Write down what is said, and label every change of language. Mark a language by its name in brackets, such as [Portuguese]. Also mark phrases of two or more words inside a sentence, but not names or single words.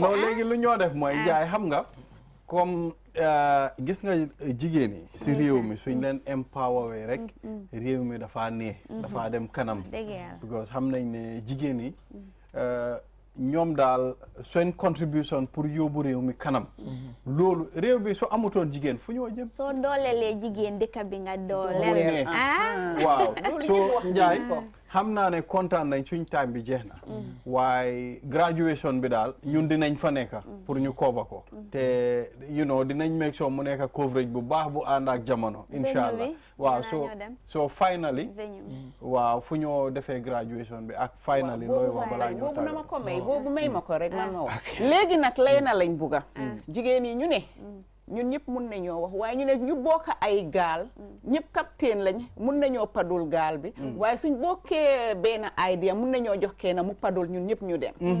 [Wolof] non léegi lu ñoo def mooy Njaay xam nga comme gis nga jigéen yi si réew mi suñ leen empower rek réew mi dafa dafa dem kanam because xam nañ ne jigéen yi ñoom daal seen contribution pour yóbbu réew mi kanam loolu réew bi soo amutoon jigéen fu ñoo jëm soo doolelee jigéen dëkk bi nga dooleel waaw soo Njaay xam naa ne kontaan nañ suñ time bi jeex na waaye graduation bi daal ñun dinañ fa nekk pour ñu cover ko te dinañ [English] make sure [Wolof] mu nekk coverage bu baax bu ànd ak jamono [Arabic] إن شاء الله [Wolof] waaw [English] so finally [Wolof] waaw fu ñoo defee graduation bi ak finally looy wax balaa ñoo boobu na ma ko may boobu may ma ko rek man ma wax léegi nag lay na lañ bugga jigéen yi ñu ne ñun ñëpp mun nañoo wax waaye ñu ne ñu bokk ay gaal ñëpp capitaine lañ mun nañoo padul gaal bi waaye suñ bokkee benn idea mun nañoo jox kenn mu padul ñun ñëpp ñu dem